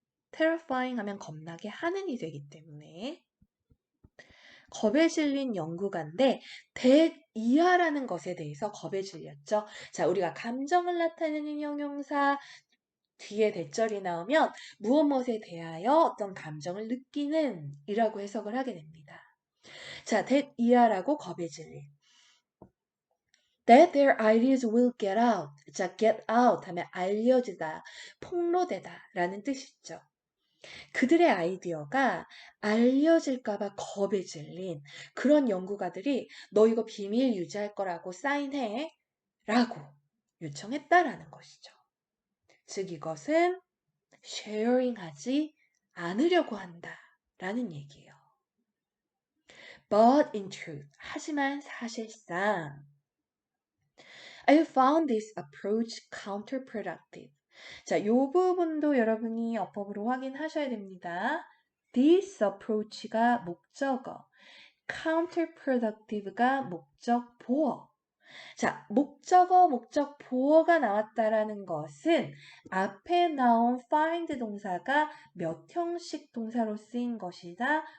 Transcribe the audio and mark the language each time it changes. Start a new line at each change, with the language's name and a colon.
Korean: terrifying 하면 겁나게 하는이 되기 때문에 겁에 질린 연구가인데 that 이하라는 것에 대해서 겁에 질렸죠. 자, 우리가 감정을 나타내는 형용사 뒤에 대절이 나오면 무엇에 대하여 어떤 감정을 느끼는 이라고 해석을 하게 됩니다. 자, that 이하라고 겁에 질린.
English: That their ideas will get out.
Korean: 자, get out 하면 알려지다, 폭로되다 라는 뜻이죠. 그들의 아이디어가 알려질까봐 겁에 질린 그런 연구가들이 너 이거 비밀 유지할 거라고 사인해 라고 요청했다라는 것이죠. 즉 이것은 sharing하지 않으려고 한다라는 얘기예요.
English: But in truth,
Korean: 하지만 사실상
English: I found this approach counterproductive.
Korean: 자, 요 부분도 여러분이 어법으로 확인하셔야 됩니다.
English: This approach
Korean: 가 목적어, counterproductive가 목적 보어. 자, 목적어, 목적 보어가 나왔다라는 것은 앞에 나온 find 동사가 몇 형식 동사로 쓰인 것이다?